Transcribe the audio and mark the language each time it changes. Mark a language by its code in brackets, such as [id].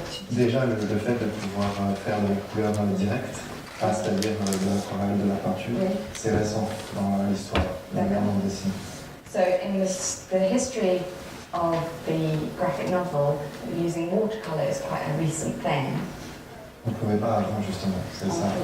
[fr] déjà le fait de pouvoir faire des couleurs directes, c'est-à-dire de l'aquarelle, de la peinture, c'est récent dans l'histoire de la bande dessinée. [en] So in the history of the graphic novel, using watercolour is quite a recent thing. [fr] On ne pouvait pas avant, justement, c'est ça.